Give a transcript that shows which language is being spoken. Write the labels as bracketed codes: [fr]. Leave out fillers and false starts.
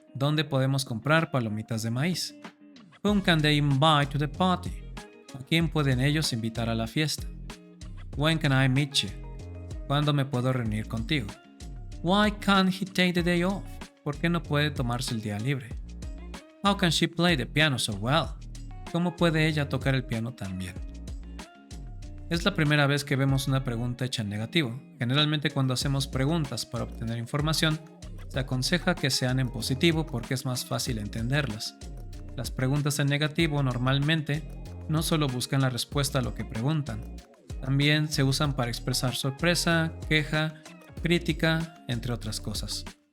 [es] ¿Dónde podemos comprar palomitas de maíz? [en] Whom can they invite to the party? [es] ¿A quién pueden ellos invitar a la fiesta? [en] When can I meet you? [es] ¿Cuándo me puedo reunir contigo? [en] Why can't he take the day off? [es] ¿Por qué no puede tomarse el día libre? [en] How can she play the piano so well? [es] ¿Cómo puede ella tocar el piano tan bien? Es la primera vez que vemos una pregunta hecha en negativo. Generalmente cuando hacemos preguntas para obtener información, se aconseja que sean en positivo porque es más fácil entenderlas. Las preguntas en negativo normalmente no solo buscan la respuesta a lo que preguntan, también se usan para expresar sorpresa, queja, crítica, entre otras cosas.